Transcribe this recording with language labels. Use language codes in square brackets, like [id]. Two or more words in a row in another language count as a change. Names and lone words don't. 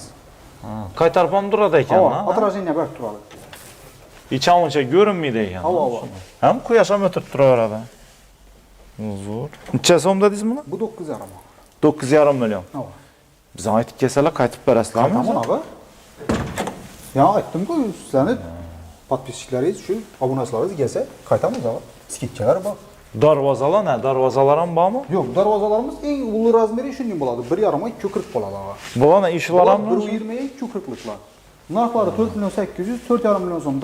[uz] Qaytarib ham turadi ekan-da. Отражение berib turadi. Ichoncha ko'rinmaydi ekan. Ham quyosh ham o'tirib turaveradi. Zo'r. Necha so'mda deysiz buni? Bu 9,5. 9,5 million. Biz aytib kelsalar qaytib berasizlarmi? [tr] Tamam abi. [uz] Ya aytdim-ku, sizlarni подписчиklaringiz shu obunachilariz kelsa, qaytamiz abi. Skidkalar bor. Darvozalar ne? Darvozalar ham bormi? Yo'q, darvozalarimiz eng ulu razmeri shunday bo'ladi. 1,5 240 bo'ladi abi. Bularning ishlari ham 120 240liklar. Narxlari 4 million 800, 4,5 million so'm.